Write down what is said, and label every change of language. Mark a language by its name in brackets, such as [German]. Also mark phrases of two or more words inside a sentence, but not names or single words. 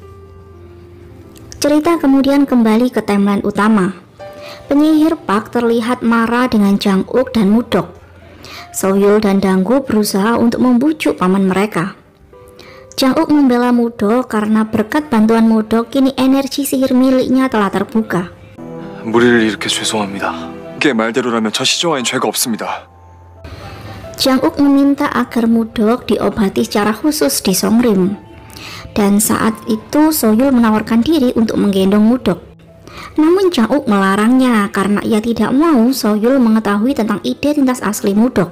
[Indonesian] Cerita kemudian kembali ke timeline utama. Penyihir Park terlihat marah dengan Jang-uk dan Mudok. Soyul dan Danggu berusaha untuk membujuk paman mereka. Jang-uk membela Mudok karena berkat bantuan Mudok kini energi sihir miliknya telah terbuka. [Korean] 무리를 일으켜 죄송합니다. 그게 말대로라면 저 시종아인 죄가 없습니다. [Indonesian] Jang-uk meminta agar Mudok diobati secara khusus di Songrim. Dan saat itu Soyul menawarkan diri untuk menggendong Mudok. Namun Jang-uk melarangnya karena ia tidak mau Soyul mengetahui tentang identitas asli Mudok.